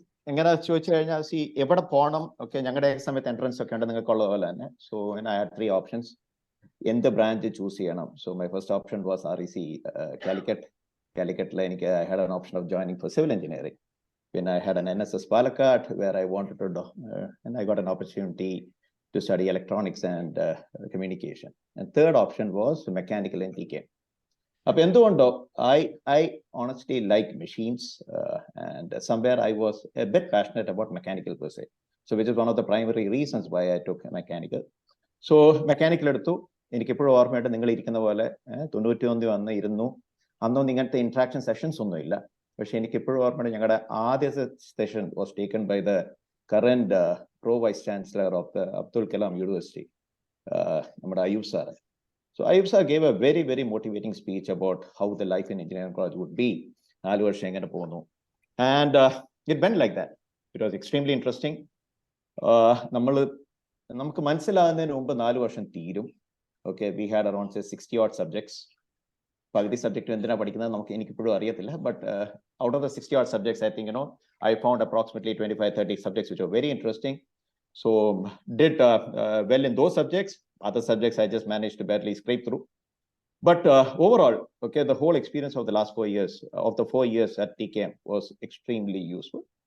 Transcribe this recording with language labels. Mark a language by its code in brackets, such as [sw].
[ml] എങ്ങനെ ചോദിച്ചു കഴിഞ്ഞാൽ, എവിടെ പോകണം, ഓക്കെ, ഞങ്ങളുടെ സമയത്ത് എൻട്രൻസ് ഒക്കെ ഉണ്ട് നിങ്ങൾക്കുള്ള പോലെ തന്നെ. [en] So I had 3 options. [ml] എന്ത് ബ്രാഞ്ച് ചൂസ് ചെയ്യണം? [en] So my first option was REC Calicut. [ml] കാലിക്കറ്റിൽ എനിക്ക് [en] I had an option of joining for civil engineering. Then I had an NSS Palakkad where I wanted to do, and I got an opportunity to study electronics and communication. And third option was mechanical and TK. Up endukondo, I honestly like machines, and somewhere I was a bit passionate about mechanical per se. So which is one of the primary reasons why I took mechanical. So mechanical [ml] എടുത്തു. എനിക്കിപ്പോഴും ഓർമ്മയുണ്ട്, നിങ്ങൾ ഇരിക്കുന്ന പോലെ 91 വന്ന് ഇരുന്നു. അന്നൊന്നും ഇങ്ങനത്തെ ഇന്ററാക്ഷൻ സെഷൻസ് ഒന്നും ഇല്ല. പക്ഷെ എനിക്ക് ഇപ്പോഴും ഓർമ്മയുണ്ട്, ഞങ്ങളുടെ ആദ്യത്തെ session [en] was taken by the current pro vice chancellor of the Abdul Kalam university, [ml] നമ്മുടെ Ayub sir. [en] So Ayub sir gave a very, very motivating speech about how the life in engineering college would be. [ml] 4 വർഷം എങ്ങനെ പോകുന്നു. [en] And it went like that. It was extremely interesting. നമ്മൾ [ml] നമുക്ക് മനസ്സിലാകുന്നതിന് മുമ്പ് 4 വർഷം തീരും. [en] Okay, we had around say 60 odd subjects. [ml] പകുതി subject എന്തിനാ പഠിക്കുന്നത് എനിക്കിപ്പോഴും അറിയത്തില്ല. [en] But out of the 60 odd subjects, I think, I found approximately 25-30 subjects which are very interesting. So did well in those subjects. Other subjects I just managed to barely scrape through. But overall, okay, the whole experience of the last 4 years, of the 4 years at TKM was extremely useful.